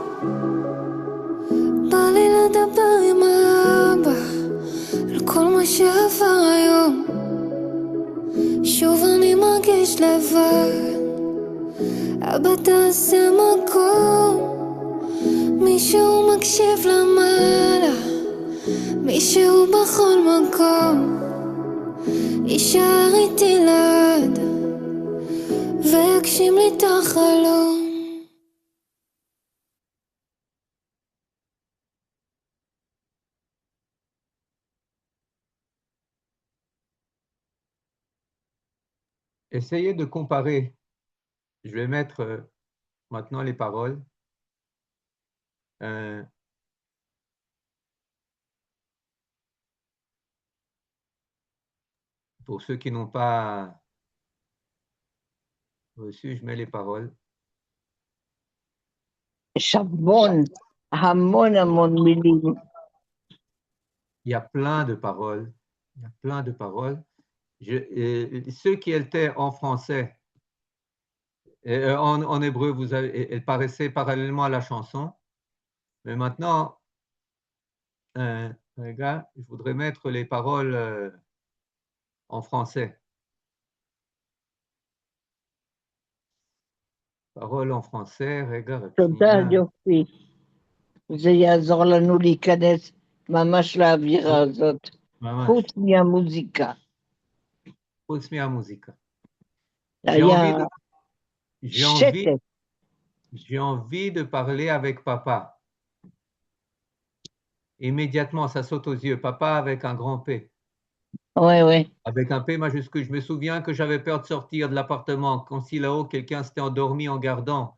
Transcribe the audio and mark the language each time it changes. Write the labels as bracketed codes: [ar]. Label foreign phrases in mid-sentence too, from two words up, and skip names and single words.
[he] בא לי לדבר עם האבא על כל מה שעבר היום, שוב אני מרגיש לבד, אבא תעשה מקום, מישהו מקשיב למעלה, מישהו בכל מקום, יישאר איתי ליד ויגשים לי את החלום. [fr] Essayez de comparer. Je vais mettre maintenant les paroles. Pour ceux qui n'ont pas reçu, je mets les paroles. [he] שבון, המון המון מילים. [fr] Il y a plein de paroles. Il y a plein de paroles. Ceux qui étaient en français, en hébreu, elles paraissaient parallèlement à la chanson. Mais maintenant, regarde, je voudrais mettre les paroles en français. paroles en français, regarde. [he] תודה יופי. זה יעזור לנו להיכנס ממש לאווירה הזאת. חוץ מהמוזיקה. חוץ מהמוזיקה. היה שקט. [fr] J'ai envie de parler avec papa. Immédiatement, ça saute aux yeux. Papa avec un grand P. Oui, oui. Avec un P majuscule. Je me souviens que j'avais peur de sortir de l'appartement. Quand si là-haut, quelqu'un s'était endormi en gardant.